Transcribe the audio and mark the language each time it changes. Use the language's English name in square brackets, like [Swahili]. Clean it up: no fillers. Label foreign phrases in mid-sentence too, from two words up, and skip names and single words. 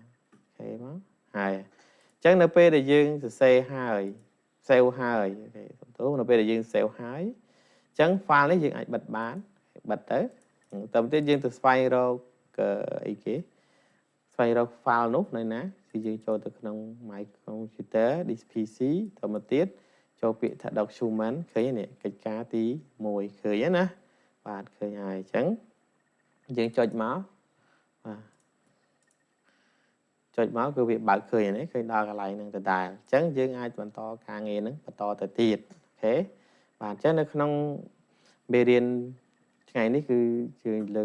[Khmer] អូខេមកហើយអញ្ចឹងនៅពេលដែលយើងសរសេរហើយ save ហើយអូខេសំទោសនៅពេលដែលយើង save ហើយអញ្ចឹង file នេះយើងអាចបិទបានបិទទៅតទៅទៀតយើងទៅស្វែងរកអីគេស្វែងរក file នោះនៅណាគឺយើងចូលទៅក្នុង [English] my computer this PC [Khmer] តទៅទៀតចូលពាក្យថា document ឃើញនេះកិច្ចការទី1ឃើញណាបាទឃើញហើយអញ្ចឹងយើងចុចមកបាទ ចុចមកគឺវាបើកឃើញនេះឃើញដល់កន្លែងហ្នឹងដដែលអញ្ចឹងយើងអាចបន្តការងារហ្នឹងបន្តទៅទៀតអូខេបាទអញ្ចឹងនៅក្នុងមេរៀនថ្ងៃនេះគឺយើងលើ